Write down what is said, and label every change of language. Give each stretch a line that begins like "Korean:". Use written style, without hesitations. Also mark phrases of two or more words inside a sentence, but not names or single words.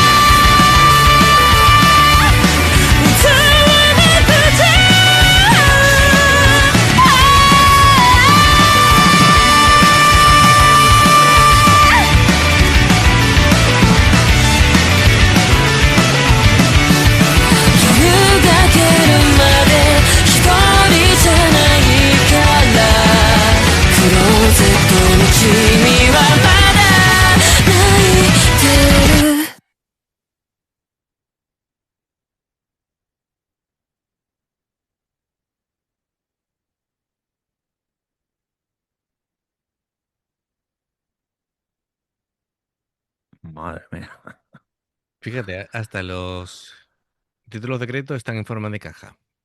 Japanese: 歌わなくち夜が明けるまで一人じゃないからクローゼットの君はまだ泣いてる
Spanish: Madre mía. Fíjate, hasta los títulos de crédito están en forma de caja.